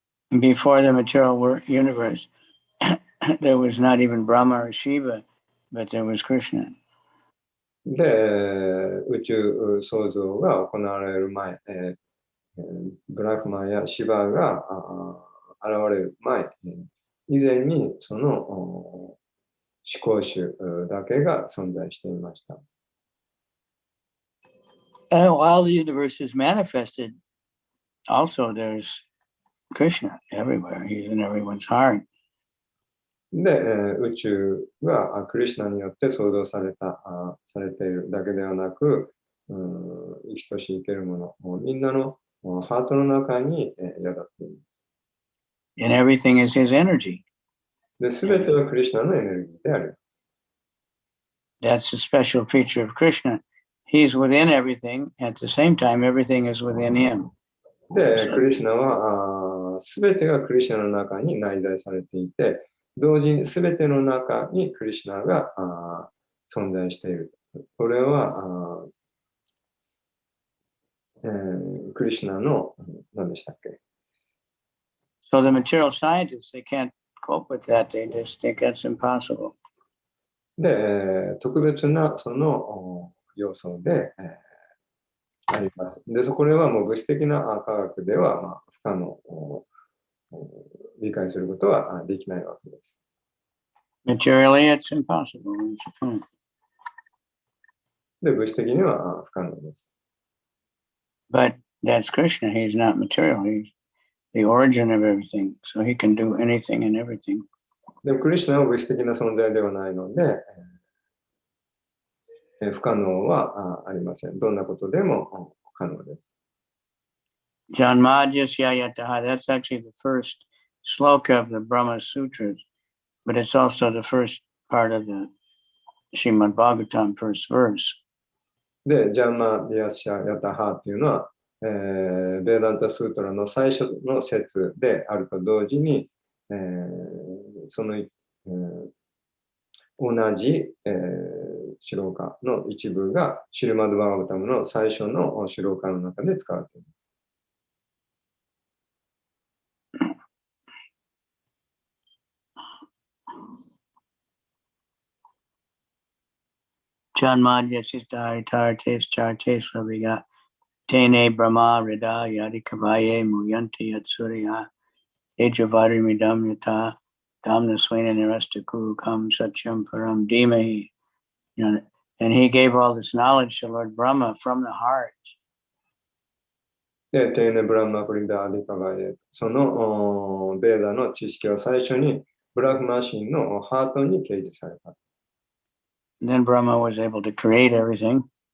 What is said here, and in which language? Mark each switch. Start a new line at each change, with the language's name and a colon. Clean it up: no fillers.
English: Before the material universe, there was not even Brahma or Shiva, but there was Krishna.
Japanese: で、宇宙創造が行われる前、ブラフマやシバが現れる前、以前にその思考集だけが存在していました。
English: And while the universe is manifested, also there's Krishna everywhere. He's in everyone's heart.
Japanese: で、宇宙がクリシュナによって創造されているだけではなく、生きとし生けるもの、みんなのハートの中に宿っています。
English: And everything is his energy.
Japanese: で、すべてはクリシュナのエネルギーであります。
English: that's a special feature of Krishna. He's within everything. At the same time, everything is within him.
Japanese: で、クリシュナはすべてがクリシュナの中に内在されていて、同時にすべての中にクリシュナが存在している。これはクリシュナの何でしたっけ？
English: So the material scientists, they can't cope with that. They just think that's impossible.
Japanese: で、特別なその要素で、あります。で、これはもう物質的な科学では、不可能理解することはできないわけです。
English: Materially, it's impossible.
Japanese: で、物質的には不可能です。
English: But that's Krishna. He's not material. He's the origin of everything. So he can do anything and everything.
Japanese: でも、クリシュナは物質的な存在ではないので、不可能はありません。どんなことでも可能です。
English: Janmadhyasya-yataha, that's actually the first sloka of the Brahma Sutras, but it's also the first part of the Srimad Bhagavatam, first verse.
Japanese: で、ジャンマディアシャヤタハっていうのは、ベーダンタスートラの最初の説であると同時に、その、同じ、シローカの一部がシルマド・バーガバタムの最初のシローカの中で使われています。
Sanskrit: Janmadhyasya-tartes chartes vaviga tene brahma rida yadi kavaye muyanti yatsurya ejavarimidam yata damna swena nirastaku kam satyam param dhimahi.
English: You know, and he gave all this knowledge to Lord Brahma from the heart.
Japanese: で、テーネ・ブランマ・プリダ・アディカバエ、そのベーダの知識は最初にブラフマシンのハートに掲示された。
English: And then Brahma was able to create everything.